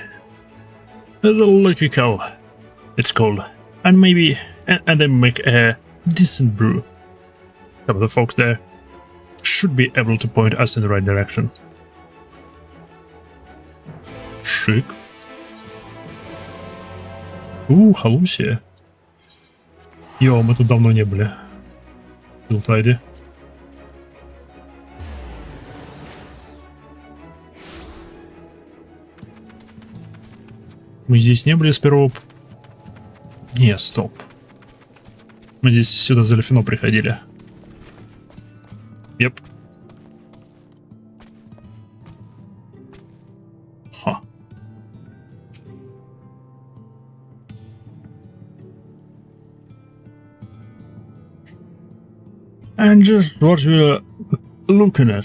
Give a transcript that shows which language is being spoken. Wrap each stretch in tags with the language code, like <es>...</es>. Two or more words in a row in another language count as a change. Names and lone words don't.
<en>There's a lucky cow, it's called, and they make a decent brew. Some of the folks there should be able to point us in the right direction.</en> <ru>Шик. Халусия. Йо, мы тут давно не были. В Steeltide. Мы здесь не были с первого... Не, стоп. Мы здесь сюда за Лефино приходили.</ru> <en>Yep. Ха. And just what you're looking at.</en>